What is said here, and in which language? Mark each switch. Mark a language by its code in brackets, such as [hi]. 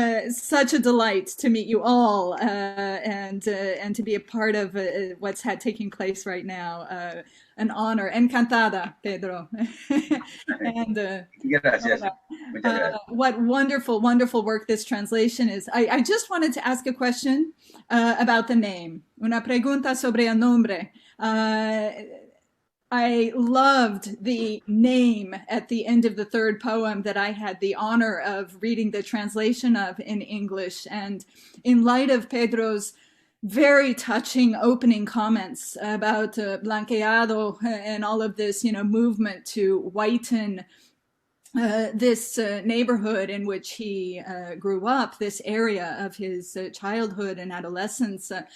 [en] Such a delight to meet you all and to be a part of what's taking place right now. An honor. [es] Encantada, [en] Pedro. And [es] Gracias. Muchas gracias. [en] What wonderful, wonderful work this translation is. I just wanted to ask a question about the name. [es] Una pregunta sobre el nombre. [en] I loved the name at the end of the third poem that I had the honor of reading the translation of in English. And in light of Pedro's very touching opening comments about blanqueado and all of this, movement to whiten this neighborhood in which he grew up, this area of his childhood and adolescence.